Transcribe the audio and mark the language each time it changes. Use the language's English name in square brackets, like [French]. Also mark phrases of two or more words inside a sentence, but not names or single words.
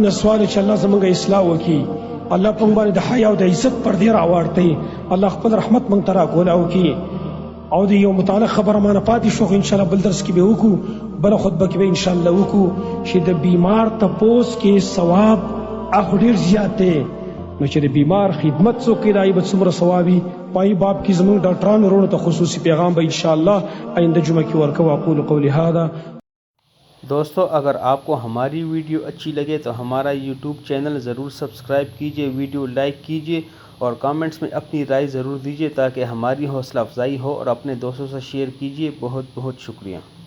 [Pashto] نه سوال چې الله زموږ اصلاح وکړي الله په موږ باندې د حیا او د عزت پردې راواړوي الله خپل رحمت موږ ته راکولاو کړي او د یو متعلق خبره مانه پاتې شو [Arabic] ان شاء الله [Pashto] بل درس کې به وکړو بل خطبه کې به [Arabic] ان شاء الله [Pashto] وکړو چې د بیمار تپوس کې ثواب اخ ډیر زیات دی نو چې د بیمار خدمت څوک کوي دای به څومره ثوابي پای باب کې زموږ ډاکټرانو ورونو ته خصوصي پیغام به [Arabic] ان شاء الله [Pashto] آئندہ جمعه کې ورکو [Arabic] اقول قولی هذا [Urdu] دوستوں اگر آپ کو ہماری ویڈیو اچھی لگے تو ہمارا یوٹیوب چینل ضرور سبسکرائب کیجیے [English] video like [Urdu] کیجیے اور کمنٹس میں اپنی رائے ضرور دیجیے تاکہ ہماری حوصلہ افزائی ہو اور اپنے دوستوں سے شیئر کیجیے بہت بہت شکریہ.